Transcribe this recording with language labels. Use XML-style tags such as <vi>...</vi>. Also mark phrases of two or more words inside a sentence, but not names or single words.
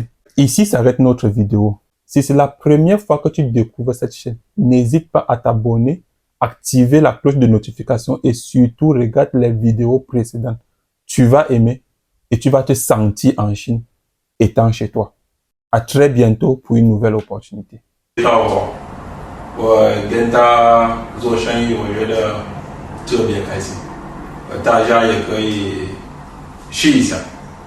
<fr>Ici s'arrête notre vidéo. Si c'est la première fois que tu découvres cette chaîne, n'hésite pas à t'abonner, activer la cloche de notification et surtout regarde les vidéos précédentes. Tu vas aimer et tu vas te sentir en Chine étant chez toi. À très bientôt pour une nouvelle opportunité.</fr> <zh>我跟他做生意，我觉得特别开心，大家也可以试一下。</zh>